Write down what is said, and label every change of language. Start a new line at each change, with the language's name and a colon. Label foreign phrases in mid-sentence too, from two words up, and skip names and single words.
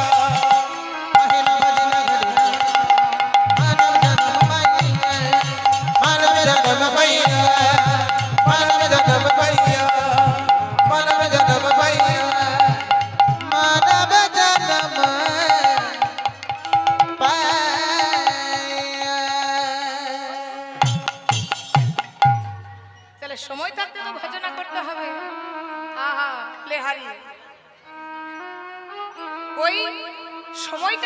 Bangla: কহে না ভজিলা হরিনা মানব জন্ম মৈয়া মানব জন্ম মৈয়া মানব জন্ম পৈয়া মানব জন্ম পৈয়া মানব জন্ম তাহলে সময় থাকতে তো ভজনা করতে হবে আহা লেহারি ওই সময়টা